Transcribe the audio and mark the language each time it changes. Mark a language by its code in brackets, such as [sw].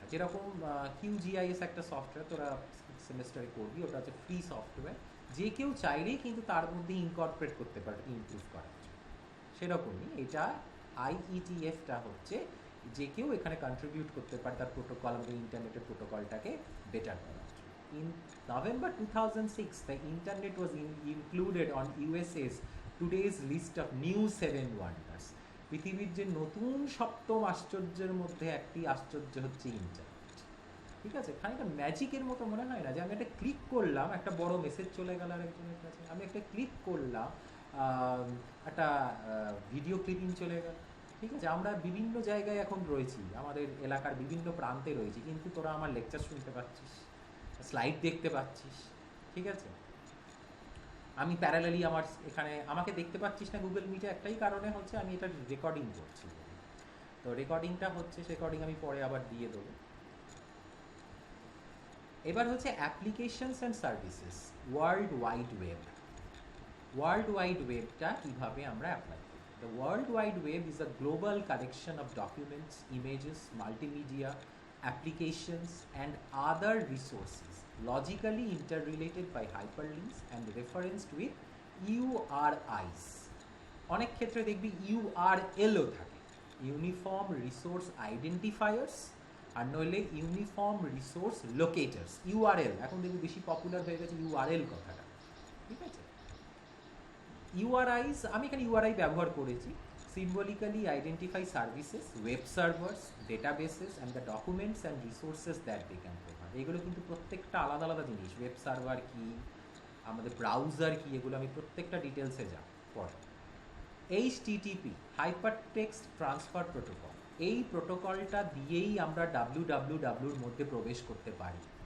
[bn] যেরকম QGIS একটা software তোরা সেমেস্টারে করবি, ওটা হচ্ছে ফ্রি সফটওয়্যার, যে কেউ চাইলেই কিন্তু তার মধ্যে ইনকর্পোরেট করতে পারে ইমপ্রুভ করার জন্য। সেরকমই এটা IETF-টা হচ্ছে যে কেউ এখানে কন্ট্রিবিউট করতে পারে তার প্রোটোকল, আমাদের ইন্টারনেটের প্রোটোকলটাকে বেটার করার জন্য। [en] In November 2006, the internet was included on USA's Today's list of new 7 wonders. [bn] পৃথিবীর যে নতুন সপ্তম আশ্চর্যের মধ্যে একটি আশ্চর্য হচ্ছে ইন্টারনেট, ঠিক আছে। খানিকটা ম্যাজিকের মতো মনে হয় না, যে আমি একটা ক্লিক করলাম, একটা বড় মেসেজ চলে গেল আরেকজনের কাছে, আমি একটা ক্লিক করলাম, একটা ভিডিও ক্লিপিং চলে গেল, ঠিক আছে। আমরা বিভিন্ন জায়গায় এখন রয়েছি, আমাদের এলাকার বিভিন্ন প্রান্তে রয়েছি, কিন্তু তোরা আমার লেকচার শুনতে পাচ্ছিস, স্লাইড দেখতে পাচ্ছিস, ঠিক আছে। আমি প্যারালালি আমার এখানে আমাকে দেখতে পাচ্ছিস না গুগল মিটে, একটাই কারণে হচ্ছে আমি এটা রেকর্ডিং করছি। তো রেকর্ডিংটা হচ্ছে, রেকর্ডিং আমি পরে আবার দিয়ে দেবো। এবার হচ্ছে applications and services, world wide web. World wide ওয়েবটা কীভাবে আমরা অ্যাপ্লাই করি? [en] The World Wide Web is a global collection of documents, images, multimedia, applications, and other resources logically interrelated by hyperlinks and referenced with URIs. [bn] অনেক ক্ষেত্রে দেখবি URLও থাকে, uniform resource identifiers, আর নইলে uniform resource লোকেটার্স, URL। এখন দেখবি বেশি popular হয়ে গেছে URL কথাটা, ঠিক আছে। [en] URIs, [bn] আমি এখানে URI ব্যবহার করেছি, [en] symbolically identify services, web servers, databases and the documents and resources that they can provide। [bn] এগুলো কিন্তু প্রত্যেকটা আলাদা আলাদা জিনিস, ওয়েব সার্ভার কি, আমাদের ব্রাউজার কি, এগুলো আমি প্রত্যেকটা ডিটেলসে যাব পরে। HTTP, Hypertext Transfer Protocol, এই প্রোটোকলটা দিয়েই আমরা wwwর মধ্যে প্রবেশ করতে পারি।